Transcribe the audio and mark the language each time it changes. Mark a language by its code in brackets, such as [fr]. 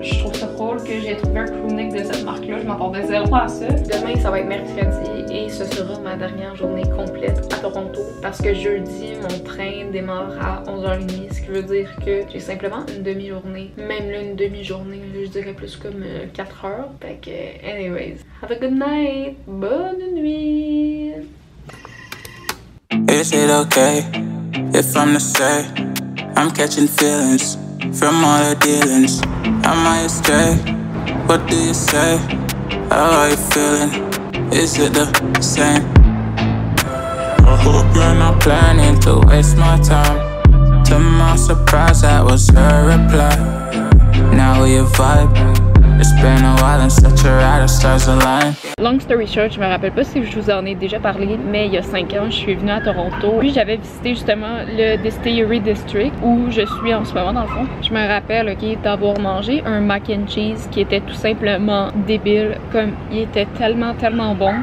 [fr] Je trouve ça drôle que j'ai trouvé un crewneck de cette marque-là. Je m'attendais zéro à ça. Demain, ça va être mercredi et ce sera ma dernière journée complète à Toronto parce que jeudi, mon train démarre à 11h30, ce qui veut dire que j'ai simplement une demi-journée. Même là, une demi-journée, je dirais plus comme 4 heures. Fait que, [en] anyways, have a good night. [fr] Bonne nuit. [en] Is it okay if I'm to say I'm catching feelings from all the dealings? Am I astray? What do you say? How are you feeling? Is it the same? I hope you're not planning to waste my time. To my surprise, that was her reply. Now we vibe. It's been a while and such a ride, stars align. Long story short, [fr] je me rappelle pas si je vous en ai déjà parlé, mais il y a 5 ans, je suis venue à Toronto. Puis j'avais visité justement le Distillery District où je suis en ce moment dans le fond. Je me rappelle, ok, d'avoir mangé un mac and cheese qui était tout simplement débile, comme il était tellement bon.